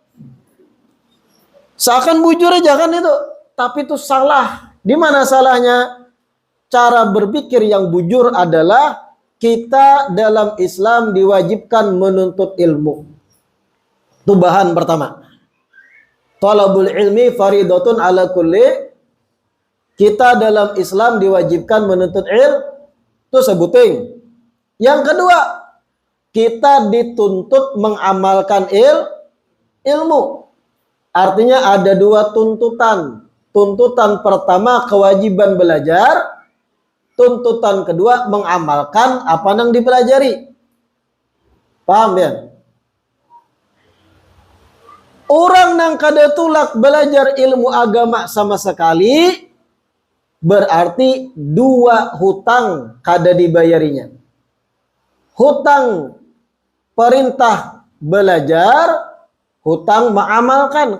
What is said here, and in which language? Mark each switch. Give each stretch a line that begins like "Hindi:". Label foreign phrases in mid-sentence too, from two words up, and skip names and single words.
Indonesian: Seakan bujur aja kan itu. Tapi itu salah. Di mana salahnya? Cara berpikir yang bujur adalah kita dalam Islam diwajibkan menuntut ilmu. Itu bahan pertama.
Arabic: طلب العلم فريضة على كل.
Indonesian: Kita dalam Islam diwajibkan menuntut ilmu. Itu sebuting. Yang kedua, kita dituntut mengamalkan ilmu. Artinya ada dua tuntutan. Tuntutan pertama kewajiban belajar. Tuntutan kedua mengamalkan apa yang dipelajari. Paham ya? Orang yang
Banjar: kada tulak
Indonesian: belajar ilmu agama sama sekali, berarti dua hutang kada dibayarinya. Hutang perintah belajar, hutang mengamalkan.